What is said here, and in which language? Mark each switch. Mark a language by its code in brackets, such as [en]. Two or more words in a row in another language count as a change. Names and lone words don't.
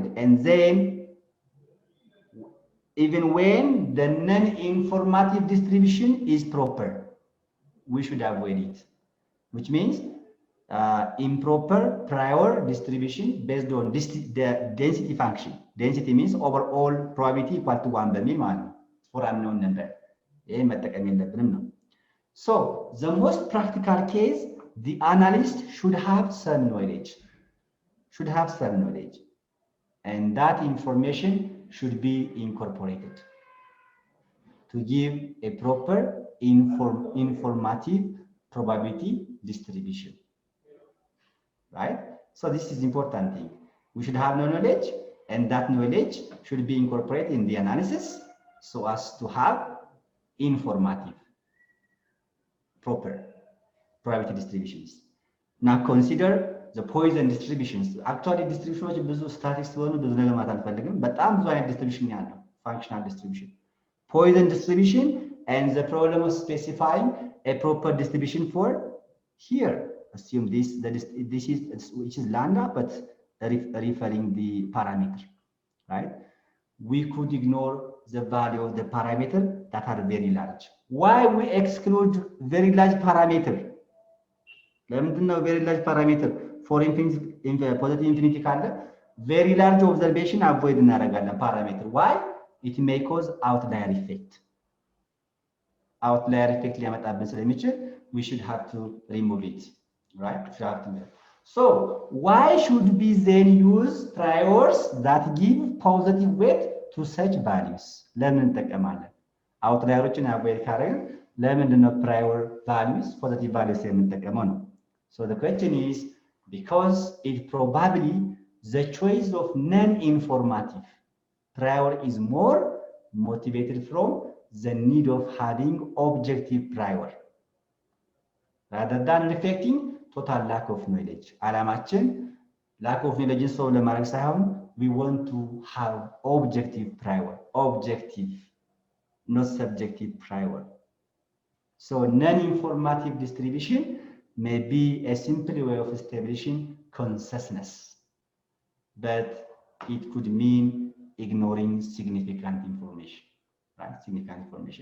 [en] And then even when the non-informative distribution is proper, we should avoid it. Which means improper prior distribution based on the density function. Density means overall probability equal to 1 [am] በሚል ማለት ነው [en] for unknown number. [am] ይሄ መጠቀም የለብንም ነው. [en] So the most practical case, the analyst should have some knowledge. And that information should be incorporated to give a proper informative probability distribution. Right? So this is important thing. We should have knowledge, and that knowledge should be incorporated in the analysis so as to have informative, proper probability distributions. Now consider the Poisson distributions. Actually, distributions [am] ብዙ statistics ሆኑ ብዙ ነገር ማለት አልፈልግም። በጣም ብዙ አይነት distribution ያለው [en] functional distribution, Poisson distribution, and the problem of specifying a proper distribution for here. Assume this is which is lambda, but referring the parameter, right? We could ignore the value of the parameter that are very large. Why we exclude very large parameter? Very large parameter for positive infinity ካለ very large observation avoid እናደርጋለን parameter. Why? It may cause outlier effect. Outlier effect [am] ሊያመጣብን ስለሚችል [en] we should have to remove it, right? So why should we then use priors that give positive weight to such values? ለምን እንጠቀማለን? outlier-ዎችን avoid ካደረግን ለምንድን ነው prior values positive values የምንጠቀመው ነው? So the question is because it probably the choice of non-informative prior is more motivated from the need of having objective prior rather than reflecting total lack of knowledge. ዓላማችን lack of knowledge solve [am] ለማድረግ ሳይሆን [en] we want to have objective prior, objective, not subjective prior. So non-informative distribution may be a simple way of establishing consciousness, but it could mean ignoring significant information, right? Significant information.